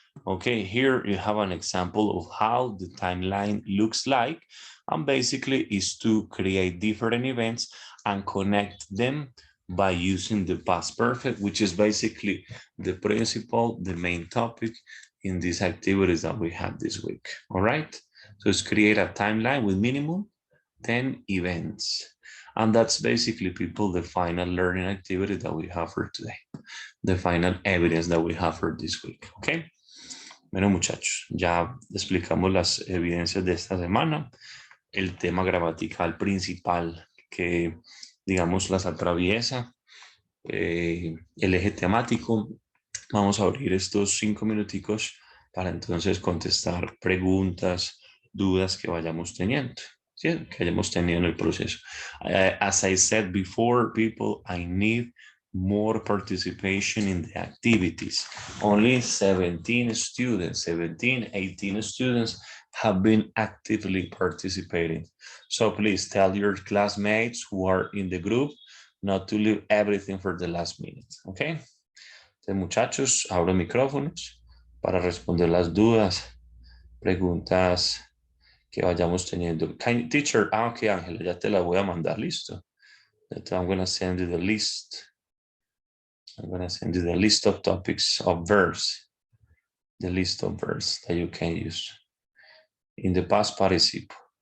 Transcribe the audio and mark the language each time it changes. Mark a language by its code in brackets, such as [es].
[en] Okay, here you have an example of how the timeline looks like, and basically is to create different events and connect them by using the past perfect, which is basically the principle, the main topic in these activities that we have this week. All right, so it's create a timeline with minimum 10 events. And that's basically, people, the final learning activity that we have for today, the final evidence that we have for this week, okay? [es] Bueno, muchachos, ya explicamos las evidencias de esta semana, el tema gramatical principal que, digamos, las atraviesa, el eje temático. Vamos a abrir estos 5 minuticos para entonces contestar preguntas, dudas que vayamos teniendo. Que hayamos tenido en el proceso. [en] As I said before, people, I need more participation in the activities. Only 17 students, 17, 18 students have been actively participating. So please tell your classmates who are in the group not to leave everything for the last minute, okay? [es] Entonces, muchachos, abro micrófonos para responder las dudas, preguntas que vayamos teniendo. Teacher, ok, Ángela, ya te la voy a mandar, listo. [en] I'm going to send you the list. I'm going to send you the list of topics of verbs. The list of verbs that you can use in the past participle.